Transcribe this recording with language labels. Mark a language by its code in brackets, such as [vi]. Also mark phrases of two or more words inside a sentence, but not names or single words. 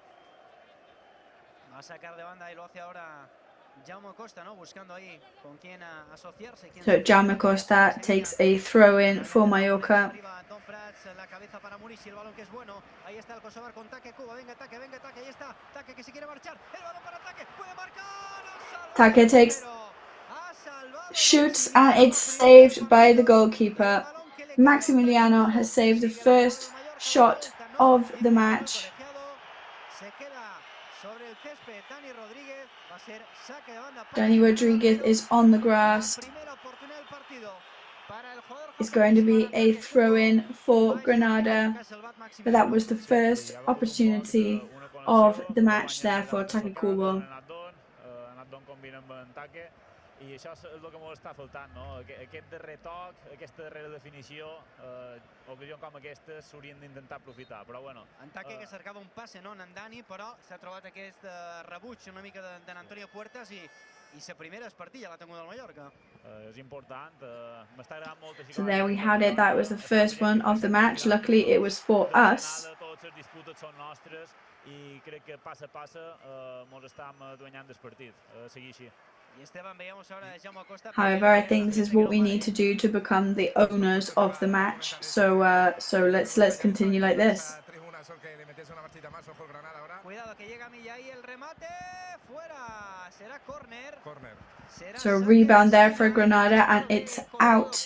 [es] Va a sacar de banda y lo hace ahora Jaume Costa, ¿no?, buscando ahí con quién asociarse. [en] So Jaume Costa takes a throw-in for Mallorca. [es] La cabeza para Murici, el balón que es bueno. Ahí está el Kosovar con Taque, Kubo, venga Taque, ahí está Taque que se quiere marchar. El balón para Taque, puede marcar. [en] Taque takes, shoots, and it's saved by the goalkeeper. Maximiliano has saved the first shot of the match. Dani Rodriguez is on the grass. It's going to be a throw-in for Granada, but that was the first opportunity of the match there for Taque Kubo. [ca] I això és el que ens està faltant, no? Aquest darrer toc, aquesta darrera definició, ocasions com aquestes s'haurien d'intentar aprofitar, però bueno. En Taque que cercava un passe, no, en Dani, però s'ha trobat aquest rebuig una mica d'en Antonio Puertas i la primera espartilla l'ha tingut el Mallorca. És important, m'està agradant molt. [en] So there we had it, that was the first one of the match. Luckily it was for us. [ca] Totes les disputes són nostres i crec que passa a passa ens estem guanyant el partit, seguir així. [en] However, I think this is what we need to do to become the owners of the match. So let's continue like this. So a rebound there for Granada, and it's out.